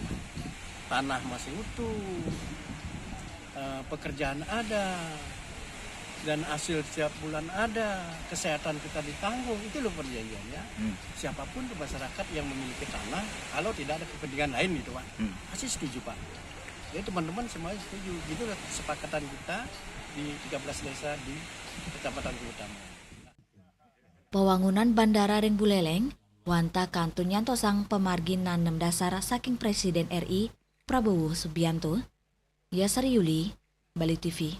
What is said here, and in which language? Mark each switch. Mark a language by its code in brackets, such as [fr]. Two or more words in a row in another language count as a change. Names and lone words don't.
[id] Tanah masih utuh, pekerjaan ada, dan hasil setiap bulan ada, kesehatan kita ditanggung, itu loh perjanjiannya. Siapapun di masyarakat yang memiliki tanah, kalau tidak ada kepentingan lain gitu Pak, pasti setuju Pak. Jadi teman-teman semuanya setuju, gitu loh kesepakatan kita di 13 desa di Kecamatan Utama. [ban] Pewangunan bandara ring Buleleng, wanta kantun nyantosang pemargi nanem dasar saking Presiden RI Prabowo Subianto, Yasar Yuli, Bali TV.